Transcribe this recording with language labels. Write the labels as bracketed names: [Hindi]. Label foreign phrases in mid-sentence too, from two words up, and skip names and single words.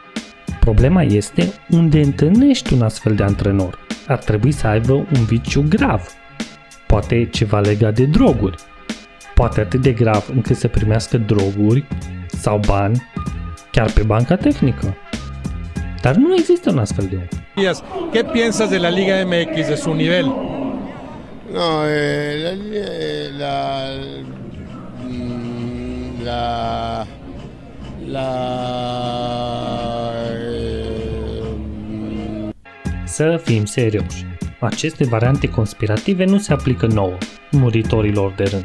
[Romanian] Problema este unde întâlnești un astfel de antrenor. Ar trebui să aibă un viciu grav. Poate ceva legat de droguri. poate atât de grav încât să primească droguri sau bani chiar pe banca tehnică. Dar nu există un astfel de om. [Spanish] ¿Qué piensas de la Liga MX, de su nivel? No, [Romanian] Să fim serioși. Aceste variante conspirative nu se aplică nouă, muritorilor de rând.